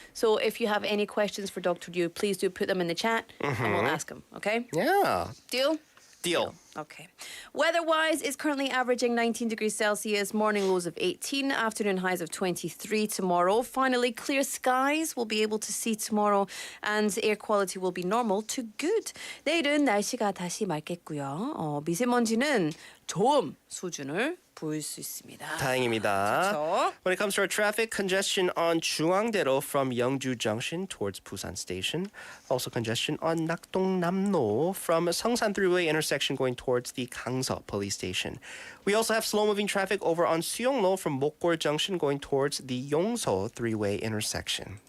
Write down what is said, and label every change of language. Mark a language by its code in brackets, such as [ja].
[en] So if you have any questions for Dr. Liu, please do put them in the chat and we'll ask him, okay? Yeah. Deal? Deal. Okay. Weather-wise, it's currently averaging 19 degrees Celsius, morning lows of 18, afternoon highs of 23 tomorrow. Finally, clear skies we'll be able to see tomorrow, and air quality will be normal to good. [ko] 내일은 날씨가 다시 맑겠고요. 미세먼지는 좀 수준을 보일 수 있습니다. 다행입니다. 그렇죠. [en] When it comes to our traffic, congestion on 중앙대로 from Yeongju Junction towards Busan Station. Also congestion on Nakdong-Namno from Seongsan Three-Way intersection going towards the Gangseok Police Station. We also have slow-moving traffic over on Suyeonglo from Mokgol Junction going towards the Yongso Three-Way intersection.